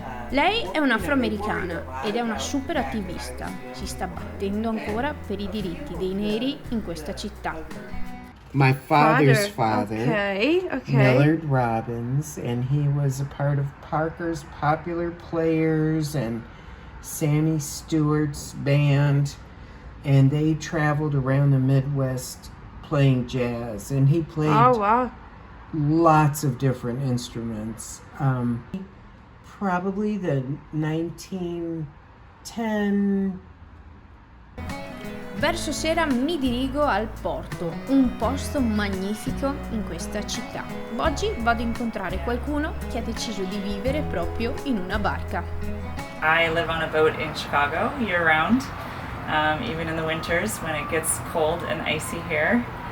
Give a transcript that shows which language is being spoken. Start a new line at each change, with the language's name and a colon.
Italian: Lei è un'afroamericana ed è una super attivista. Si sta battendo ancora per i diritti dei neri in questa città.
English: My father's father, Okay. Millard Robbins, and he was a part of Parker's Popular Players and Sammy Stewart's band, and they traveled around the Midwest playing jazz, and he played lots of different instruments. Probably the 1910.
Italian: Verso sera mi dirigo al porto, un posto magnifico in questa città. Oggi vado a incontrare qualcuno che ha deciso di vivere proprio in una barca.
English: I live on a boat in Chicago year round. even in the winters when it gets cold and icy here.